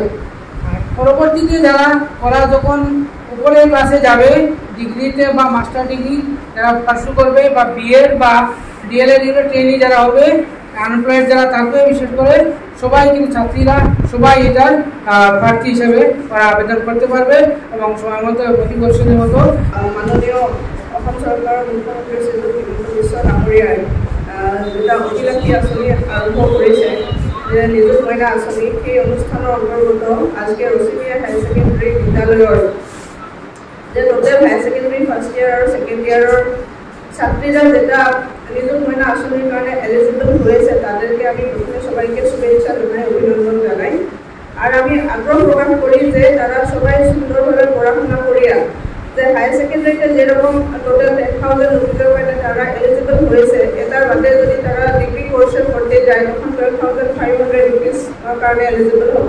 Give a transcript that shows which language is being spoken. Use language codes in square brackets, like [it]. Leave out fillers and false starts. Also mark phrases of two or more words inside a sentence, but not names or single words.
[bn] আর পরবর্তীতে যারা ওরা যখন উপরের ক্লাসে যাবে, ডিগ্রিতে বা [en] master degree [bn] যারা পার্সু করবে বা বিএড বা [en] DElEd trainee [bn] যারা হবে, আনএমপ্লয়েড যারা থাকবে, বিশেষ করে সবাই কিন্তু ছাত্রীরা সবাই এটার প্রার্থী হিসেবে আবেদন করতে পারবে এবং সময় মতো প্রতি বছরের মতো [as] মাননীয় অসম চৰকাৰৰ মুখ্যমন্ত্ৰী শ্ৰীযুত হিমন্ত বিশ্ব ডাঙৰীয়াই যেটা অভিলাষী আঁচনি আৰম্ভ কৰিছে যে নিযুত ময়না আঁচনি, সেই অনুষ্ঠানৰ অন্তৰ্গত আজকে ৰচিমিয়া হায়াৰ ছেকেণ্ডেৰী বিদ্যালয়ৰ যে [en] total higher secondary first year [as] আৰু [en] second year [bn] ছাত্রীরা যেটা নিযুত ময়না আসনের কারণে এলিজিবল হয়েছে, তাদেরকে আমি প্রথমে সবাইকে শুভেচ্ছা জানাই, অভিনন্দন জানাই। আর আমি আগ্রহ প্রকাশ করি যে তারা সবাই সুন্দরভাবে পড়াশোনা করিয়া যে [en] higher secondary [bn] যেরকম টোটাল 10,000 রুপিসের কারণে তারা এলিজিবল হয়েছে, এটার বাদে যদি তারা [en] degree course [bn] পড়তে যায় তখন 12,500 রুপিস কারণে এলিজিবল হব।